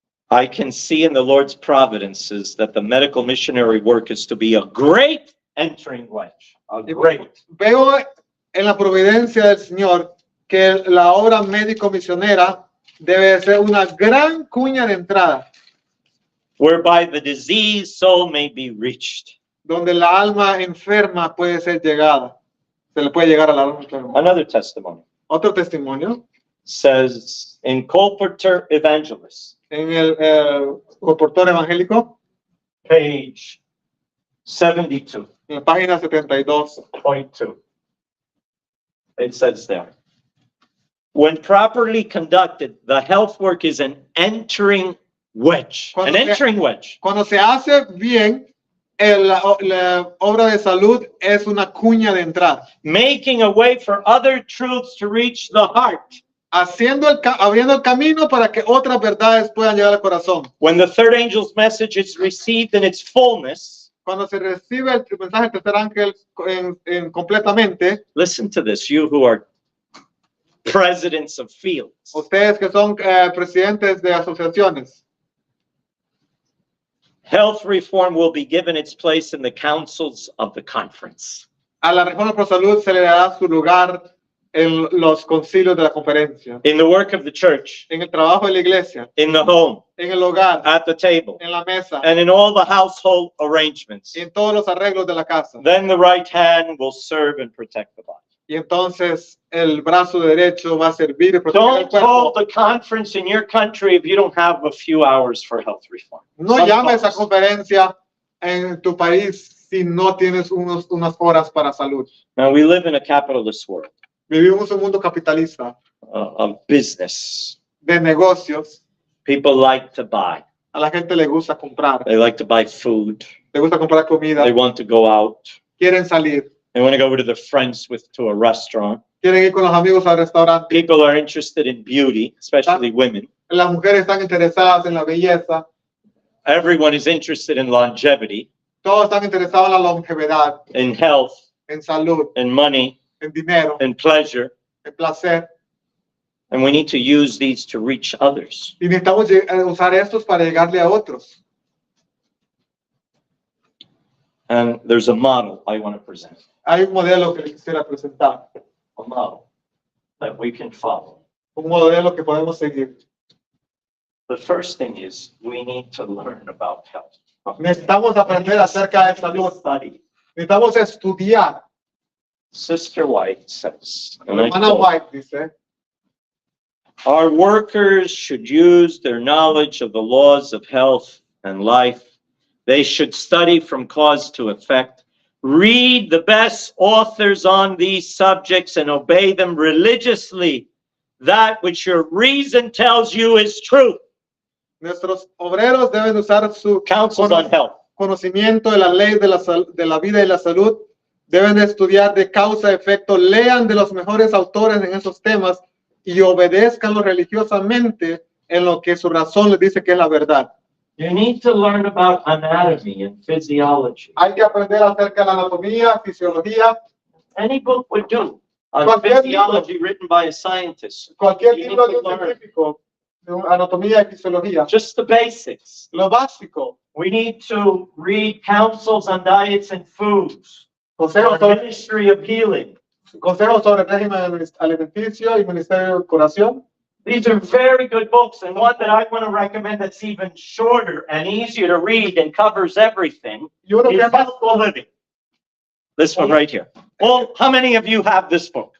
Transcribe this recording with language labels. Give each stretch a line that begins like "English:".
English: I can see in the Lord's providences that the medical missionary work is to be a great entering wedge. A great.
Spanish: Veo en la providencia del Señor que la obra médico-misionera debe ser una gran cuña de entrada,
English: whereby the diseased soul may be reached.
Spanish: donde la alma enferma puede ser llegada. Se le puede llegar a la alma enferma.
English: Another testimony
Spanish: Otro testimonio
English: says in Colporteur Evangelist,
Spanish: en el colportor evangélico,
English: page 72.
Spanish: en la página 72.
English: 0.2. It says there, when properly conducted, the health work is an entering wedge. An entering wedge.
Spanish: Cuando se hace bien, la obra de salud es una cuña de entrada.
English: Making a way for other truths to reach the heart.
Spanish: Abriendo el camino para que otras verdades puedan llegar al corazón.
English: When the third angel's message is received in its fullness,
Spanish: cuando se recibe el mensaje del tercer ángel completamente,
English: listen to this, you who are presidents of fields.
Spanish: Ustedes que son presidentes de asociaciones.
English: Health reform will be given its place in the councils of the conference.
Spanish: A la reforma por salud se le dará su lugar en los concilios de la conferencia.
English: In the work of the church.
Spanish: En el trabajo de la iglesia.
English: In the home.
Spanish: En el hogar.
English: At the table.
Spanish: En la mesa.
English: And in all the household arrangements.
Spanish: En todos los arreglos de la casa.
English: Then the right hand will serve and protect the body.
Spanish: Y entonces el brazo derecho va a servir y proteger el cuerpo.
English: Don't hold the conference in your country if you don't have a few hours for health reform.
Spanish: No llames a conferencia en tu país si no tienes unas horas para salud.
English: Now we live in a capitalist world.
Spanish: Vivimos en un mundo capitalista.
English: Of business.
Spanish: De negocios.
English: People like to buy.
Spanish: A la gente le gusta comprar.
English: They like to buy food.
Spanish: Le gusta comprar comida.
English: They want to go out.
Spanish: Quieren salir.
English: They want to go to their friends to a restaurant.
Spanish: Quieren ir con los amigos al restaurante.
English: People are interested in beauty, especially women.
Spanish: Las mujeres están interesadas en la belleza.
English: Everyone is interested in longevity.
Spanish: Todos están interesados en la longevidad.
English: In health.
Spanish: En salud.
English: In money.
Spanish: En dinero.
English: In pleasure.
Spanish: En placer.
English: And we need to use these to reach others.
Spanish: Y necesitamos usar estos para llegarle a otros.
English: And there's a model I want to present.
Spanish: Hay un modelo que les quisiera presentar.
English: A model that we can follow.
Spanish: Un modelo que podemos seguir.
English: The first thing is we need to learn about health.
Spanish: Necesitamos aprender acerca de salud. Necesitamos estudiar.
English: Sister White says,
Spanish: Hermana White dice,
English: our workers should use their knowledge of the laws of health and life. They should study from cause to effect, read the best authors on these subjects, and obey them religiously. That which your reason tells you is truth.
Spanish: Nuestros obreros deben usar su
English: Counsels on health.
Spanish: Conocimiento de la ley de la vida y la salud. Deben estudiar de causa a efecto, lean de los mejores autores en esos temas y obedezcanlos religiosamente en lo que su razón les dice que es la verdad.
English: You need to learn about anatomy and physiology.
Spanish: Hay que aprender acerca de la anatomía, fisiología.
English: Any book would do. On physiology written by a scientist.
Spanish: Cualquier libro de un científico, de anatomía y fisiología.
English: Just the basics.
Spanish: Lo básico.
English: We need to read counsels on diets and foods.
Spanish: Consejos
English: sobre Ministry of Healing.
Spanish: Consejos sobre el régimen alimenticio y ministerio de curación.
English: These are very good books, and one that I want to recommend that's even shorter and easier to read and covers everything is Healthful Living. This one right here. Well, how many of you have this book?